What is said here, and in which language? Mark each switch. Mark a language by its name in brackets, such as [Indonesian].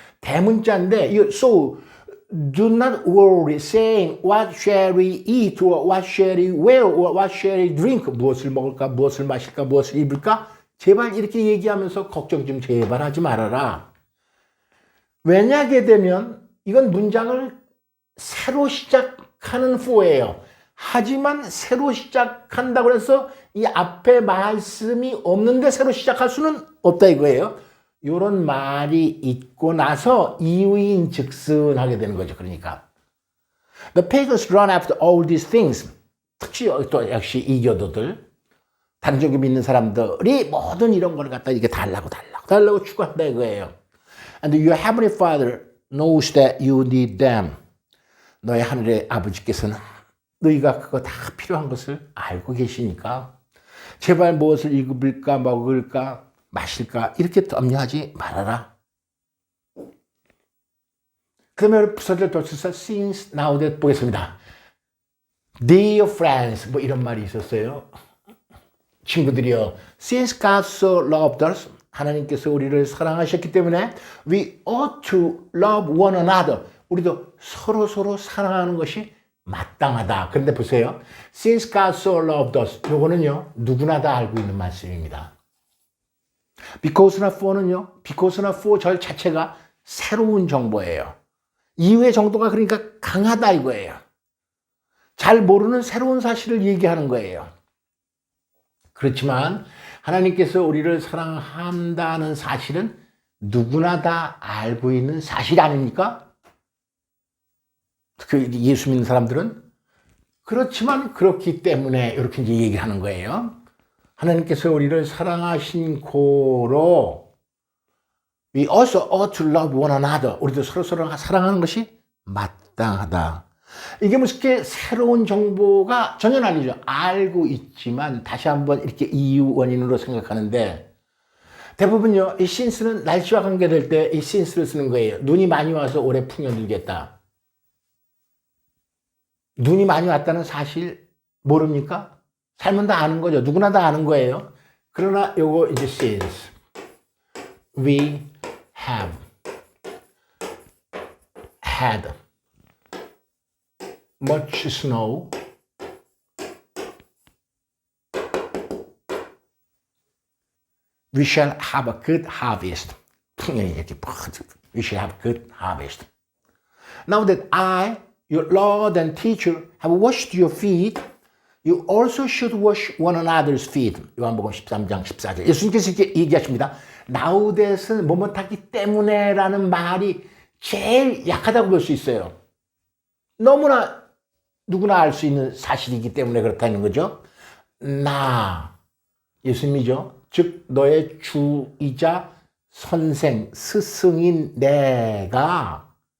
[Korean] 대문자인데 [English] so do not worry saying what shall we eat or what shall we wear or what shall we drink. [Korean] 무엇을 먹을까, 무엇을 마실까, 무엇을 입을까? 제발 이렇게 얘기하면서 걱정 좀 제발 하지 말아라. 왜냐하게 되면 이건 문장을 새로 시작하는 for예요. 하지만 새로 시작한다고 해서 이 앞에 말씀이 없는데 새로 시작할 수는 없다 이거예요. 이런 말이 있고 나서 이유인 즉슨 하게 되는 거죠. 그러니까 [English] The pagans run after all these things. [Korean] 특히 또 역시 이교도들 다른 종교 믿는 사람들이 모든 이런 걸 갖다 이게 달라고 추구한다 이거예요. [English] And your heavenly Father knows that you need them. [Korean] 너의 하늘의 아버지께서는 너희가 그거 다 필요한 것을 알고 계시니까 제발 무엇을 입을까 먹을까 마실까 이렇게 염려하지 말아라. 그러면 부서질 도치사 since now that 보겠습니다. [English] Dear friends [Korean] 뭐 이런 말이 있었어요. 친구들이여 [English] since God so loved us [Korean] 하나님께서 우리를 사랑하셨기 때문에 [English] we ought to love one another. [Korean] 우리도 서로 사랑하는 것이 마땅하다. 그런데 보세요. [English] Since God so loved us. [Korean] 요거는요. 누구나 다 알고 있는 말씀입니다. Because나 for는요. Because나 for 절 자체가 새로운 정보예요. 이유의 정도가 그러니까 강하다 이거예요. 잘 모르는 새로운 사실을 얘기하는 거예요. 그렇지만 하나님께서 우리를 사랑한다는 사실은 누구나 다 알고 있는 사실 아닙니까? 그 예수 믿는 사람들은 그렇지만 그렇기 때문에 이렇게 이제 얘기를 하는 거예요. 하나님께서 우리를 사랑하신 고로 [English] we also ought to love one another. [Korean] 우리도 서로 사랑하는 것이 마땅하다. 이게 무슨 새로운 정보가 전혀 아니죠. 알고 있지만 다시 한번 이렇게 이유 원인으로 생각하는데 대부분요. 이 since는 날씨와 관계될 때 이 since를 쓰는 거예요. 눈이 많이 와서 올해 풍년들겠다. 눈이 많이 왔다는 사실 모릅니까? 살면 다 아는 거죠. 누구나 다 아는 거예요. 그러나 요거 이제 [English] since we have had much snow we shall have a good harvest. [Korean] 풍년이 이렇게 [English] we shall have good harvest. Now that I your Lord and teacher have washed your feet, you also should wash one another's feet. [Korean] 요한복음 13장 14절. 예수님께서 이렇게 얘기하십니다. Now that은 뭐뭐 탔기 때문에라는 말이 제일 약하다고 볼 수 있어요. 너무나 누구나 알 수 있는 사실이기 때문에 그렇다는 거죠. 나 예수님이죠. 즉 너의 주이자 선생 스승인 내가